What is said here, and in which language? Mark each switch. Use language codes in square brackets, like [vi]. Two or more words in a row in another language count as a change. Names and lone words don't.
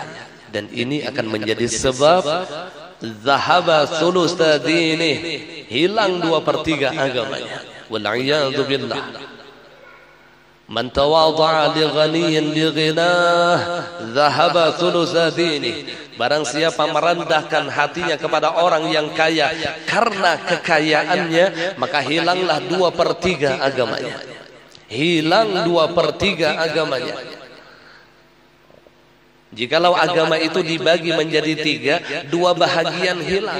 [id] Dan ini akan menjadi sebab [ar] ذهب ثلثا دينه, [id] hilang 2/3 agamanya. [ar] والعياذ بالله. من تواضع لغني لغناه ذهب ثلثا دينه. [id] Barang siapa merendahkan hatinya kepada orang yang kaya karena kekayaannya, maka hilanglah 2/3 agamanya. Hilang 2/3 agamanya. Jikalau agama itu dibagi menjadi 3, 2 bahagian hilang.